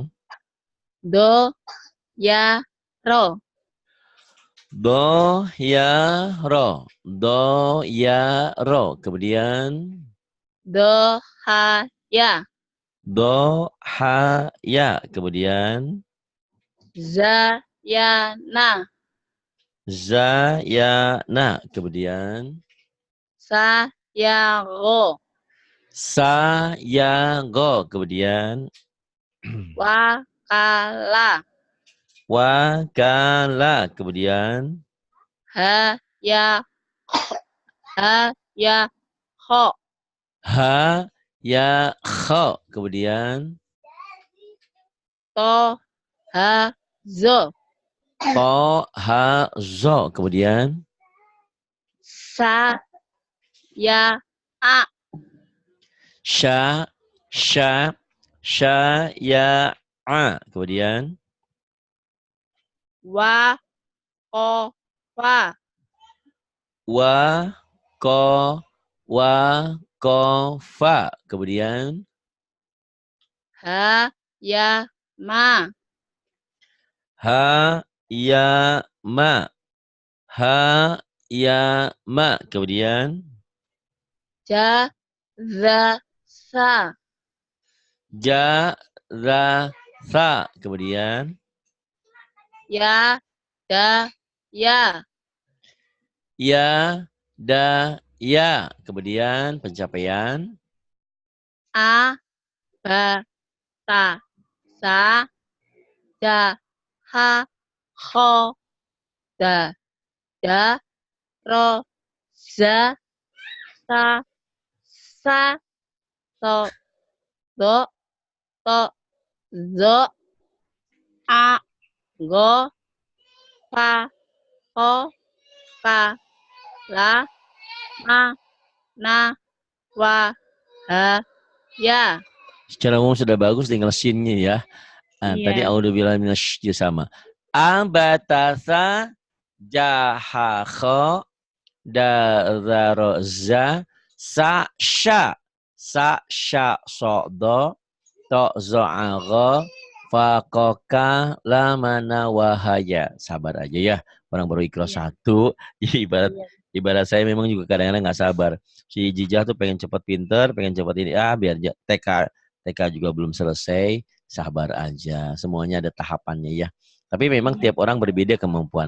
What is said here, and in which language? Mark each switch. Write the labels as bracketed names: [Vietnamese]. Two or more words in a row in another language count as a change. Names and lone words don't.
[Indonesian] Do ya ro. Do ya ro. Do ya ro. Kemudian Do ha ya. do ha ya. Kemudian Za ya na. za ya na. Kemudian Sa ya go. sa ya go. Kemudian Wakala. wakala. Kemudian Ha ya ho. ha ya kho. Kemudian To ha zo. to ha zo. Kemudian Sa ya a. sya sya sya ya a. Kemudian Wa ko fa. wa ko fa. Kemudian Ha ya ma. ha ya ma. Ha ya ma. Kemudian Ja za sa. ja ra sa. Kemudian Ya da ya. ya da ya. Kemudian pencapaian A ba ta sa da ha kho da da ro za sa sa to do to zo a go pa ho ka la ma na wa ha ya. secara umum sudah bagus, tinggal sinnya ya. Nah, tadi Iya. [Arabic] أعوذ بالله من السماء. Abatasa jahakho dazaroza sa sya sodo to zo'agho fakoka lamana wahaya. [Indonesian] Sabar aja ya, orang baru ikhlas satu. Ibarat saya memang juga kadang-kadang nggak sabar. Si Jijah tuh pengen cepat pinter, pengen cepat ini, biar TK juga belum selesai. Sabar aja, semuanya ada tahapannya ya. Tapi memang tiap orang berbeda kemampuan.